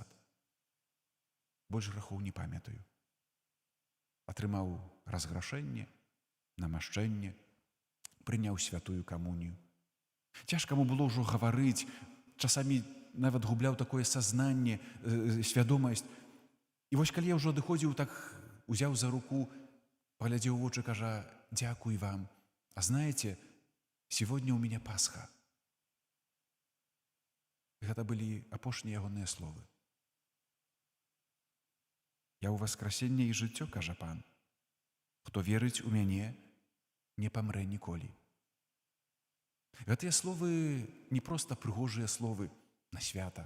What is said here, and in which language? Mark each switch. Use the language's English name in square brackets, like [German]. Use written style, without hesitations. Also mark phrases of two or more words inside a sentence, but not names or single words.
[Belarusian] Больш грахоў не памятаю. Атрымаў разграшэнне, намашчэнне, прыняў святую камунію. Цяжка яму было ўжо гаварыць, часамі нават губляў такое сазнанне, свядомасць. І вось калі я ўжо адыходзіў, так узяў за руку, паглядзеў у вочы, кажа: «Дзякуй вам. [Russian] А знаете, сегодня у меня Пасха». [Belarusian] Гэта былі апошнія ягоныя словы. «Я ў васкрасенне і жыццё, кажа пан. Хто верыць у мяне, не памрэ ніколі». Гэтыя словы не проста прыгожыя словы на свята.